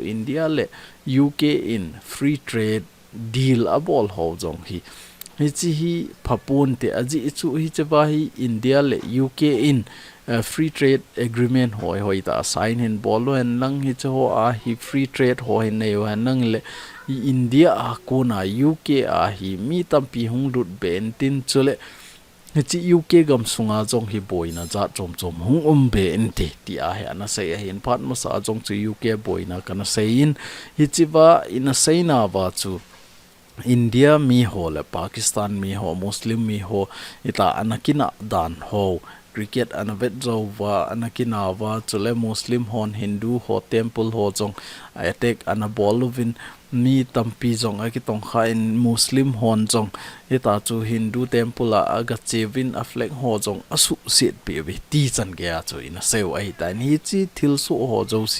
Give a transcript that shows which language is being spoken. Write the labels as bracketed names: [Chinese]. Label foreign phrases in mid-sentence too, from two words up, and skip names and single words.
[Thado Chin] India le UK in [English] free trade deal [Thado Chin] a bol ho jong hi chi hi phapun te aji chu hi chewa hi India le UK in [English] free trade agreement [Thado Chin] hoi ta sign in bolo en lang hi cho a hi [English] free trade [Thado Chin] hoi nei wa nang le India a ko na UK a hi mi tampi hung lut ben tin chule chi UK gam sunga jong hi boina za chom hung be en te ti a he ana sei hin phat ma sa jong chu UK boina kana sei in hi chiwa in a sei na wa chu India mi ho le Pakistan mi ho Muslim mi ho ita anakina dan ho cricket anavet zo wa anakina wa chule Muslim hon Hindu ho temple ho jong attack anabolovin mi tampi jong aki tong kha in Muslim hon jong ita chu [English] Hindu temple [Thado Chin] aga chevin aflek ho jong asu sit pe we ti chan ge a chu ina seu ai ta ni chi thil su ho jo si